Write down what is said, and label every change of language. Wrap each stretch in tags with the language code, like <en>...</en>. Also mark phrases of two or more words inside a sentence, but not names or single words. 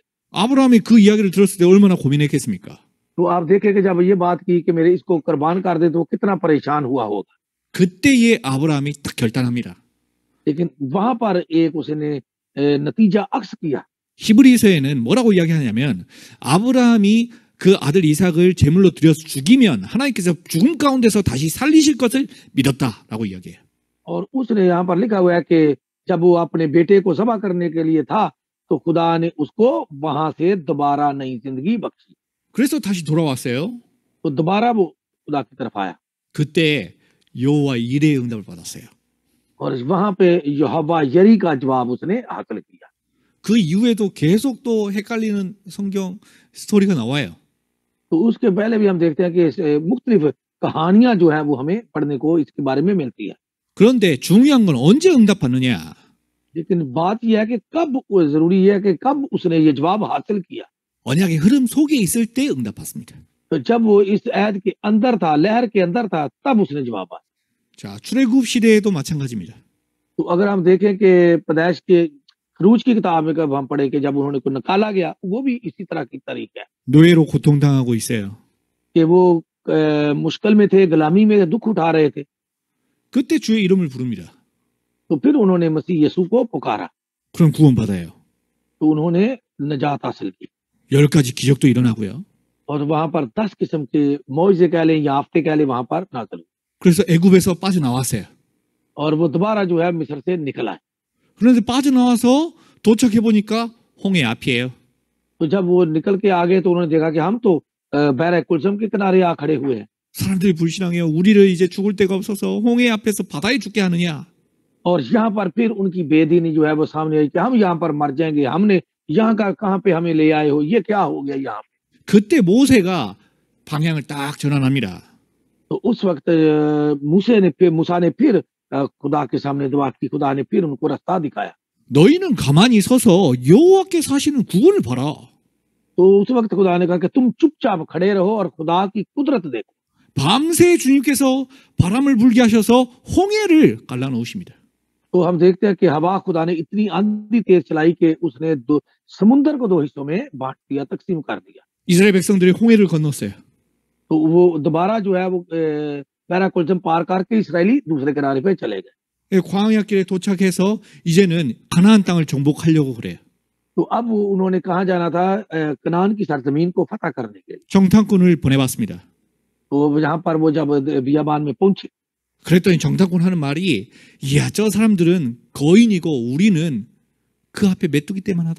<ko>아브라함이 그 이야기를 들었을 때 얼마나 고민했겠습니까?</ko> <ur>تو آپ دیکھیں کہ جب یہ بات کی کہ میرے اس کو قربان کر دے تو کتنا پریشان ہوا ہوگا.</ur> <ko>그때에 아브라함이 딱 결단합니다.</ko> <ur>لیکن وہاں پر ایک اس نے نتیجہ عکس کیا.</ur> <ko>히브리서에는 뭐라고 이야기하냐면 아브라함이 그 아들 이삭을 제물로 드려서 죽이면 하나님께서 죽음 가운데서 다시 살리실 것을 믿었다라고 이야기해요.</ko> <ur>اور اس نے یہاں پر لکھا ہوا ہے کہ جب وہ اپنے بیٹے کو ذبح کرنے کے لیے تھا تو خدا نے اس کو وہاں سے دوبارہ نئی زندگی بخشی.</ur> <ko>그래서 다시 돌아왔어요.</ko> <ur>تو دوبارہ وہ خدا کی طرف آیا</ur> <ko>그때 여호와 이레의 응답을 받았어요.</ko> <ur>اور وہاں پے یہوواہ یری کا جواب اس نے حاصل کیا.</ur> <ko>그 이후에도 계속 또 헷갈리는 성경 스토리가 나와요.</ko> <ur>تو اس کے پہلے بھی ہم دیکھتے ہیں کہ مختلف کہانیاں جو ہے وہ ہمیں پڑھنے کو اس کے بارے میں ملتی ہے.</ur> <ko>그런데 중요한 건 언제 응답받느냐?</ko> <ur>لیکن بات یہ ہے کہ کب ضروری ہے کہ کب اس نے یہ جواب حاصل کیا.</ur> <ko>언약의 흐름 속에 있을 때 응답받습니다.</ko> <ur>تو جب وہ اس عہد کے اندر تھا، لہر کے اندر تھا، تب اس نے جواب آیا.</ur> <ko>자, 출애굽 시대에도 마찬가지입니다.</ko> <ur>تو اگر ہم دیکھیں کہ پیدائش کے خروج کی کتاب میں کب ہم پڑھے کہ جب انہوں نے کو نکالا گیا، وہ بھی اسی طرح کی تاریخ ہے</ur> <ko>노예로 고통당하고 있어요.</ko> <ur>کہ وہ مشکل میں تھے، غلامی میں دکھ اٹھا رہے تھے.</ur> <ko>그때 주의 이름을 부릅니다.</ko> <ur>تو پھر انہوں نے مسیح یسوع کو پکارا</ur> <ko>그럼 구원받아요.</ko> <ur>تو انہوں نے نجات حاصل کی</ur> <ko>10가지 기적도 일어나고요.</ko> <ur>اور وہاں پر 10 قسم کے معجزے کہہ لیں یا آفتیں کہہ لیں وہاں پر نازل ہوئے</ur> <ko>그래서 애굽에서 빠져나왔어요.</ko> <ur>اور وہ دوبارہ جو ہے مصر سے نکل آئے.</ur> <ko>그런데 빠져나와서 도착해 보니까 홍해 앞이에요.</ko> <ur>تو جب وہ نکل کے آ گئے تو انہوں نے دیکھا کہ ہم تو بحر قلزم کے کنارے آ کھڑے ہوئے ہیں.</ur> <ko>사람들이 불신앙해요. 우리를 이제 죽을 데가 없어서 홍해 앞에서 바다에 죽게 하느냐?</ko> <ur>اور یہاں پر پھر ان کی بے دینی جو ہے وہ سامنے آئی کہ ہم یہاں پر مر جائیں گے، ہم نے یہاں کا کہاں پے ہمیں لے آئے ہو، یہ کیا ہو گیا یہاں پے.</ur> <ko>그때 모세가 방향을 딱 전환합니다.</ko> <ur>تو اس وقت موسیٰ نے پھر خدا کے سامنے دعا کی، خدا نے پھر ان کو راستہ دکھایا.</ur> <ko>너희는 가만히 서서 여호와께 사시는 구원을 봐라.</ko> <ur>تو اس وقت خدا نے کہا کہ تم چپ چاپ کھڑے رہو اور خدا کی قدرت دیکھو.</ur> <ko>밤새 주님께서 बा람을 불게 하셔서 홍해를 갈라놓으십니다.</ko> <ur>تو ہم دیکھتے ہیں کہ ہوا خدا نے اتنی آندھی تیز چلائی کہ اس نے سمندر کو 2 حصوں میں بانٹ دیا، تقسیم کر دیا.</ur> <ko>이스라엘 백성들이 홍해를 건넜어요.</ko> <ur>تو وہ دوبارہ جو ہے وہ بحرہ قلزم پار کر کے اسرائیلی دوسرے کنارے پے چلے گئے.</ur> <ko>광야길에 도착해서 이제는 가나안 땅을 정복하려고 그래요.</ko> <ur>تو اب انہوں نے کہاں جانا تھا؟ کنعان کی سرزمین کو فتح کرنے کے لیے.</ur> <ko>정탐꾼을 보내봤습니다.</ko> <ur>تو یہاں پر وہ جب بیابان میں پہنچے</ur> <ko>그랬더니 정탐꾼 하는 말이 이야 저 사람들은 거인이고 우리는 그 앞에 메뚜기 떼만 하다.</ko>